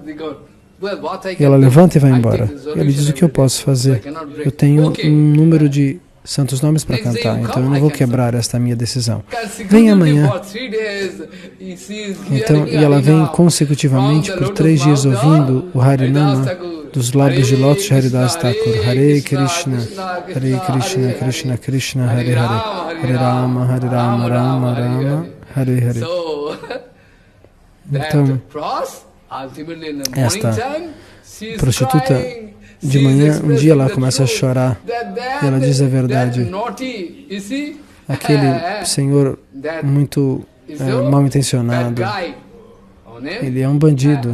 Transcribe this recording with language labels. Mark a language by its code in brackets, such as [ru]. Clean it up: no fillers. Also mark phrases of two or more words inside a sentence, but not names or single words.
[pt] E ela levanta e vai embora. E ele diz, o que eu posso fazer? Eu tenho um número de santos nomes para cantar, então eu não vou quebrar esta minha decisão. Vem amanhã. Então, e ela vem consecutivamente por 3 dias ouvindo o Harinama dos lábios de lótus de Haridas Thakur. [sa] हरे कृष्ण कृष्ण कृष्ण हरे हरे हरे राम राम राम हरे हरे. [pt] Então, esta prostituta, de manhã, um dia ela começa a chorar e ela diz a verdade. Aquele senhor muito mal intencionado, ele é um bandido.